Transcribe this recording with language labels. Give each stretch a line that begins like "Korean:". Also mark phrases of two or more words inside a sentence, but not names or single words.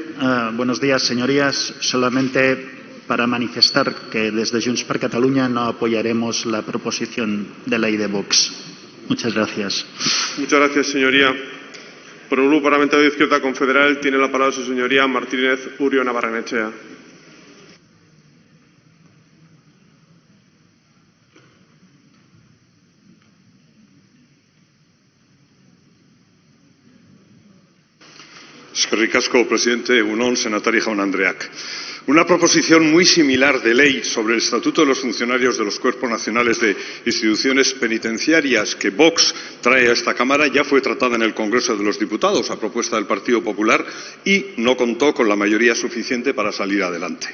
Spanish: Buenos días, señorías. Solamente para manifestar que desde Junts per Catalunya no apoyaremos la proposición de ley de Vox. Muchas gracias. Muchas gracias, señoría. Por el Grupo Parlamentario de Izquierda Confederal tiene la palabra su señoría Martínez Urio Navarrenechea.
Basque: Eskerrik asko, presidente. Egun on, senatari jaun andreak.
Spanish: Una proposición muy similar de ley sobre el Estatuto de los Funcionarios de los Cuerpos Nacionales de Instituciones Penitenciarias que Vox trae a esta Cámara ya fue tratada en el Congreso de los Diputados a propuesta del Partido Popular y no contó con la mayoría suficiente para salir adelante.